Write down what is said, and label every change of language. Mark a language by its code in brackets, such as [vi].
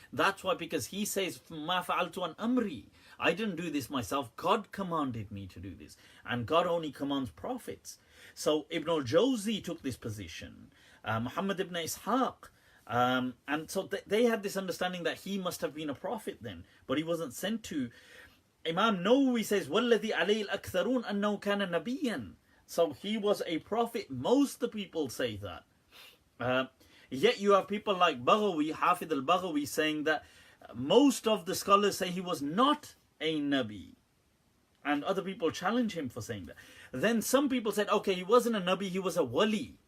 [en] That's why, because he says, [ar] مَا فَعَلْتُ عَنْ أَمْرِي. [en] I didn't do this myself. God commanded me to do this. And God only commands prophets. So Ibn al-Jawzi took this position. Muhammad ibn Ishaq. And so they had this understanding that he must have been a prophet then. But he wasn't sent to. Imam Nawawi says, [ar] وَالَّذِي عَلَيْهِ الْأَكْثَرُونَ أَنَّهُ كَانَ نَبِيًّا. [en] So he was a prophet. Most of the people say that. Yet you have people like Baghawi, Hafid al-Baghawi, saying that most of the scholars say he was not a Nabi. And other people challenge him for saying that. Then some people said, okay, he wasn't a Nabi, he was a wali.